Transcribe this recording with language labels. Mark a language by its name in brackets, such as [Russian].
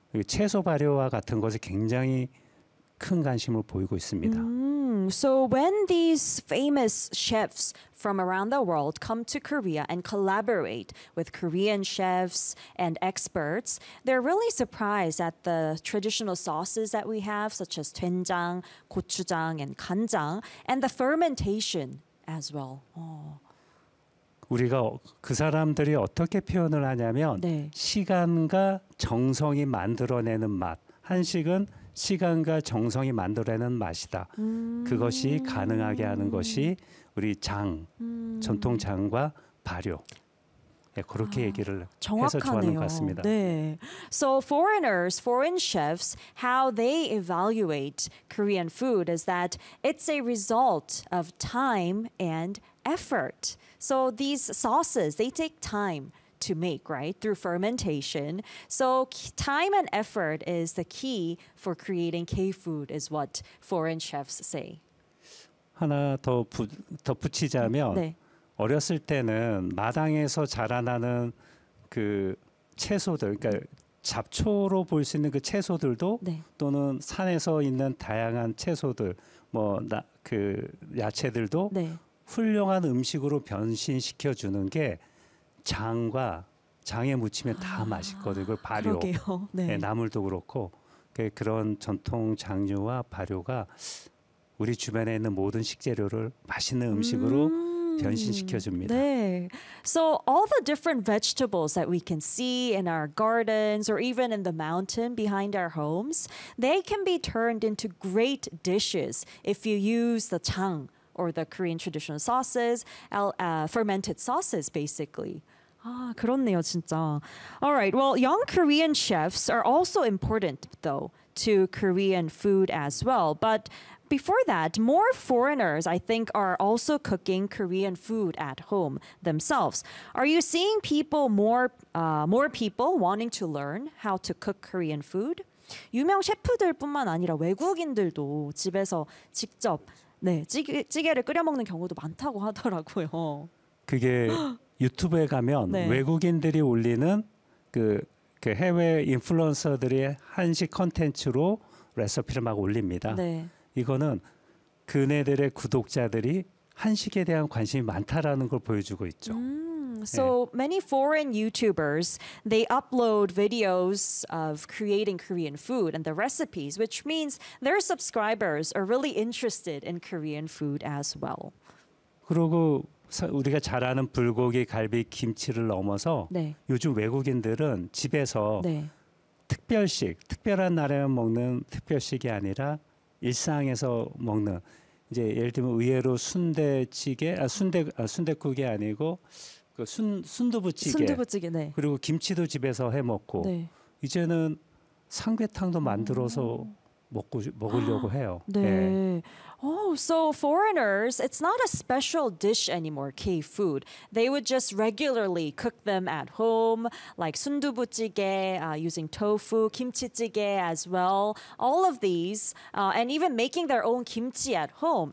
[Korean] 채소 발효와 같은 것에 굉장히 큰 관심을 보이고 있습니다. [English] So when these famous chefs from around the world come to Korea and collaborate with Korean chefs and experts, they're really surprised at the traditional sauces that we have, such as 된장, 고추장, and 간장, and the fermentation as well. Oh. [Korean] 우리가 그 사람들이 어떻게 표현을 하냐면 네. 시간과 정성이 만들어내는 맛. 한식은 시간과 정성이 만들어내는 맛이다. 그것이 가능하게 하는 것이 우리 장, 전통 장과 발효. 네, 그렇게 얘기를 해서 좋아하는 것 같습니다. 네. [English] So foreigners, foreign chefs, how they evaluate Korean food is that it's a result of time and effort. So these sauces, they take time to make, right? Through fermentation. So time and effort is the key for creating K-food is what foreign chefs say. [Korean] 하나 더 덧붙이자면 네. 어렸을 때는 마당에서 자라나는 그 채소들, 그러니까 잡초로 볼 수 있는 그 채소들도 네. 또는 산에서 있는 다양한 채소들, 뭐 그 야채들도 네. 훌륭한 음식으로 변신시켜 주는 게 장과 장에 묻히면 다 맛있거든요. 그 발효. 그러게요. 네. 네, 나물도 그렇고 그런 전통 장류와 발효가 우리 주변에 있는 모든 식재료를 맛있는 음식으로 변신시켜줍니다. 네. [English] So all the different vegetables that we can see in our gardens or even in the mountain behind our homes, they can be turned into great dishes if you use the 장 or the Korean traditional sauces, fermented sauces basically. [Korean] 아, 그렇네요, 진짜. [English] All right. Well, young Korean chefs are also important, though, to Korean food as well. But before that, more foreigners, I think, are also cooking Korean food at home themselves. Are you seeing people more people wanting to learn how to cook Korean food? [Korean] 유명 셰프들뿐만 아니라 외국인들도 집에서 직접 네 찌개를 끓여 먹는 경우도 많다고 하더라고요. 그게 유튜브에 가면 네. 외국인들이 올리는 그 해외 인플루언서들의 한식 콘텐츠로 레시피를 막 올립니다. 네. 이거는 그네들의 구독자들이 한식에 대한 관심이 많다라는 걸 보여주고 있죠. [English] So many foreign YouTubers, they upload videos of creating Korean food and the recipes, which means their subscribers are really interested in Korean food as well. [Korean] 그리고 우리가 잘 아는 불고기, 갈비, 김치를 넘어서 네. 요즘 외국인들은 집에서 네. 특별식, 특별한 날에만 먹는 특별식이 아니라 일상에서 먹는 이제 예를 들면 의외로 순대찌개, 순대국이 아니고 그 순두부찌개. 순두부찌개, 네. 그리고 김치도 집에서 해 먹고 네. 이제는 삼계탕도 만들어서 먹으려고 해요. 네. 네. [English] Oh, so foreigners, it's not a special dish anymore, K-food. They would just regularly cook them at home, like 순두부찌개, using tofu, 김치찌개 as well. All of these, and even making their own kimchi at home.